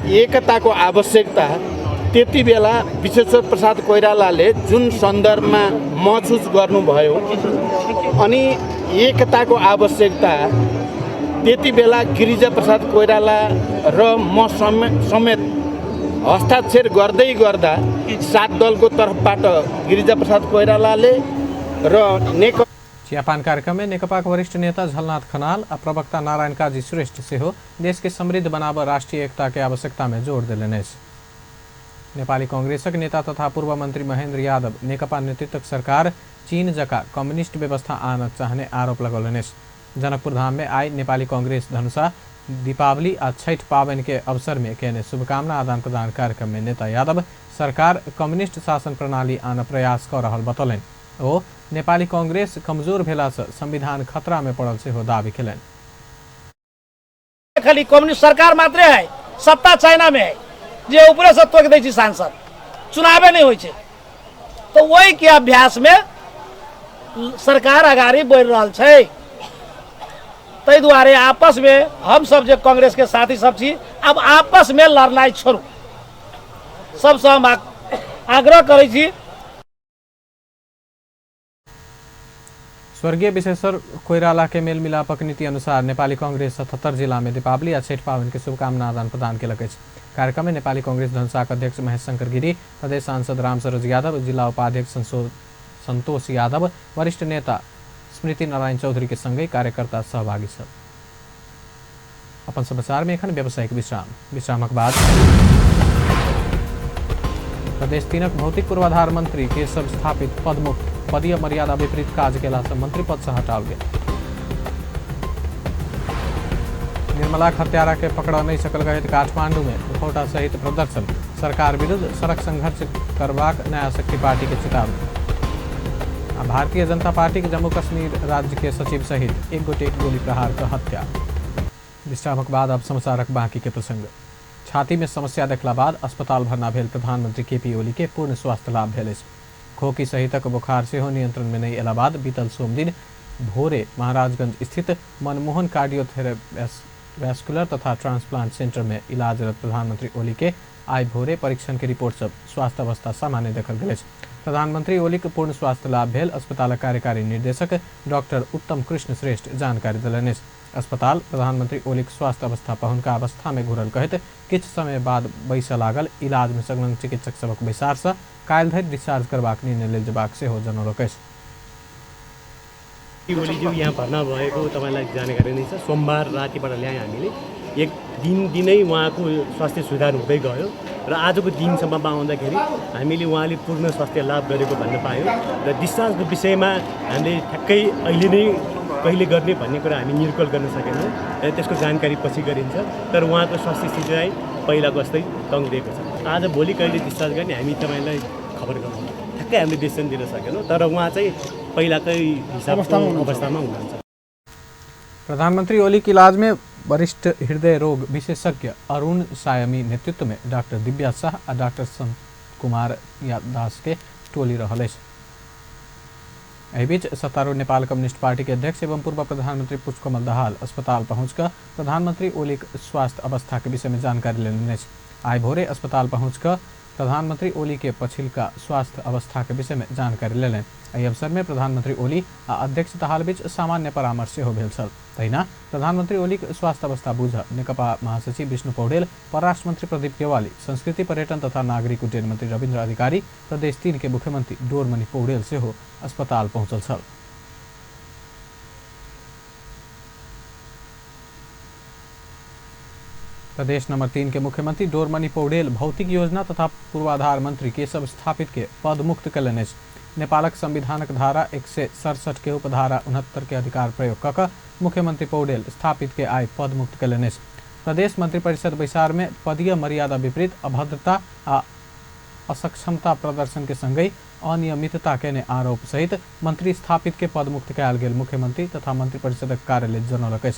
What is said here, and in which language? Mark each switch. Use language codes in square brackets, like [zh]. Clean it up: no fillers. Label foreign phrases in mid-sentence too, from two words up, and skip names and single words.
[ne] एकताको आवश्यकता त्यति बेला विश्वेश्वर प्रसाद कोइरालाले जुन सन्दर्भमा महसुस गर्नुभयो, अनि एकताको आवश्यकता त्यति बेला गिरिजा प्रसाद कोइराला र म समेत हस्ताक्षर गर्दै गर्दा 7 दलको तर्फबाट गिरिजा प्रसाद कोइरालाले र [mai] चियापान कार्यक्रम में नेकपा के वरिष्ठ नेता झलनाथ खनाल और प्रवक्ता नारायण काजी श्रेष्ठ सेहो देश के समृद्ध बनाब राष्ट्रीय एकता के आवश्यकता में जोर देलनि। नेपाली कांग्रेसक नेता तथा पूर्व मंत्री महेन्द्र यादव नेकपा नेतृत्वक सरकार चीन जका कम्युनिस्ट व्यवस्था आन चाहने आरोप लगौलनि। जनकपुर धाम में आई नेपाली कांग्रेस धनुषा दीपावली और छठ पावनि के अवसर में केने शुभकामना आदान प्रदान कार्यक्रम में नेता यादव सरकार कम्युनिस्ट शासन प्रणाली आन प्रयास कर रहल बतौलनि। ओ नेपाली कांग्रेस कमजोर भेला से संविधान खतरा में पड़ल से हो दावी केलनि। खाली कम्युनिस्ट सरकार मात्रै है, सत्ता चाइना में है, जे ऊपर से तोक दै छी सांसद, चुनावे नहीं होय छै। तो वही के अभ्यास में सरकार अगाडि बढ़ रहल छै। तै दुआरे आपस में हम सब जे कांग्रेस के साथी सब छी, अब आपस में लड़नाई छोड़ू। सबसे हम आग्रह करै छी। स्वर्गीय विश्वेश्वर कोइराला के मेल मिलापक नीति अनुसार नेपाली कांग्रेस 77 जिला में दीपावली आ छठ पावनि के शुभकामना आदान प्रदान केलक अछि। कार्यक्रम में नेपाली कांग्रेस धनुषाक अध्यक्ष महेश शंकर गिरी, प्रदेश सांसद राम सरोज यादव, जिला उपाध्यक्ष संतोष यादव, वरिष्ठ नेता स्मृति नारायण चौधरी के संगे कार्यकर्ता सहभागी छल। अपन समाचार में एखन व्यावसायिक विश्रामक बाद प्रदेश 3क भौतिक पूर्वाधार मंत्री के सब स्थापित पदमुक्त पदीय मर्यादा विपरीत काज केला से मंत्री पद से हटाओल गेल। निर्मला हत्यारा के पकड़ नहीं सकल गए काठमांडू में मुखौटा सहित प्रदर्शन, सरकार विरुद्ध सड़क संघर्ष करबाक नया शक्ति पार्टी के चेतावनी। भारतीय जनता पार्टी के जम्मू कश्मीर राज्य के सचिव सहित एक गोटे गोली प्रहार का हत्या। विश्रामक बाद अब समाचारक बाकी के प्रसंग। छाती में समस्या देखला बाद अस्पताल भर्ना भेल प्रधानमंत्री केपी ओली के पूर्ण स्वास्थ्य लाभ भेल। खोकी सहितक बुखार से नियंत्रण में नहीं अयला बाद बीतल सोम दिन भोरे महाराजगंज स्थित मनमोहन कार्डियोथेरेवैस्कुलर तथा ट्रांसप्लांट सेंटर में इलाजरत प्रधानमंत्री ओली के आई भोरे परीक्षण के रिपोर्ट सब स्वास्थ्य अवस्था सामान्य देखल गेल। प्रधानमंत्री ओली के पूर्ण स्वास्थ्य लाभ भेल अस्पताल कार्यकारी निर्देशक डॉक्टर उत्तम कृष्ण श्रेष्ठ जानकारी दिलनि। अस्पताल प्रधानमंत्री ओली के स्वास्थ्य अवस्था पहुनका अवस्था में घुरल कहत किछ समय बाद बैस लागल इलाज में संलग्न चिकित्सक सबक बैसार से काल्हि धरि डिस्चार्ज करबाक निर्णय लेल जेबाक सेहो जनौलक अछि। [ne] ओलीज्यू यहाँ भर्ना भएको तपाईँलाई जानकारी नै छ। सोमबार रातिबाट ल्याएँ हामीले। एक दिनै उहाँको स्वास्थ्य सुधार हुँदै गयो र आजको दिनसम्ममा आउँदाखेरि हामीले उहाँले पूर्ण स्वास्थ्य लाभ गरेको भन्न पायौँ र डिस्चार्जको विषयमा हामीले ठ्याक्कै अहिले नै कहिले गर्ने भन्ने कुरा हामी निर्कल गर्न सकेनौँ र त्यसको जानकारी पछि गरिन्छ। तर उहाँको स्वास्थ्य स्थिति चाहिँ पहिलाको जस्तै तङ्ग्रिएको छ। आज भोलि कहिले डिस्चार्ज गर्ने हामी तपाईँलाई खबर गरौँ। ठ्याक्कै हामीले डिसिसन दिन सकेनौँ तर उहाँ चाहिँ पहिलाकै अवस्थामा हुनुहुन्छ। [mai] प्रधानमंत्री ओली की इलाज में वरिष्ठ हृदय रोग विशेषज्ञ अरुण सायमी नेतृत्व में डॉक्टर दिव्या शाह और डॉक्टर संत कुमार दास के टोली रहल अछि। एहि बीच सत्तारूढ़ नेपाल कम्युनिस्ट पार्टी के अध्यक्ष एवं पूर्व प्रधानमंत्री पुष्पकमल दाहाल अस्पताल पहुंचकर प्रधानमंत्री ओली स्वास्थ्य अवस्था के विषय में जानकारी लेने अछि। आइ भोरे अस्पताल पहुंचकर प्रधानमंत्री ओली के पछिलका स्वास्थ्य अवस्था के विषय में जानकारी लेलनि। एहि अवसर में प्रधानमंत्री ओली आ अध्यक्ष दाहाल बीच सामान्य परामर्श सेहो भेल छल। तहिना प्रधानमंत्री ओली स्वास्थ्य अवस्था बुझ नेकपा महासचिव विष्णु पौडेल, परराष्ट्र मंत्री प्रदीप गेवाली, संस्कृति पर्यटन तथा नागरिक उड्डयन मंत्री रविन्द्र अधिकारी, प्रदेश 3 के मुख्यमंत्री डोरमणि पौडेल सेहो अस्पताल पहुंचल छल। प्रदेश नंबर 3 के मुख्यमंत्री डोरमणि पौडेल भौतिक योजना तथा पूर्वाधार मंत्री केशव स्थापित के पद मुक्त कयलनि अछि। नेपालक संविधानक धारा 167 के उपधारा 69 के अधिकार प्रयोग कऽ मुख्यमंत्री पौडेल स्थापित के आइ पद मुक्त कयलनि अछि। प्रदेश मंत्रिपरिषद बैसार में पदीय मर्यादा विपरीत अभद्रता आ असक्षमता प्रदर्शन के संगहि अनियमितता केने आरोप सहित मंत्री स्थापित के पद मुक्त कयल गेल मुख्यमंत्री तथा मंत्रिपरिषदक कार्यालय जनौलक अछि।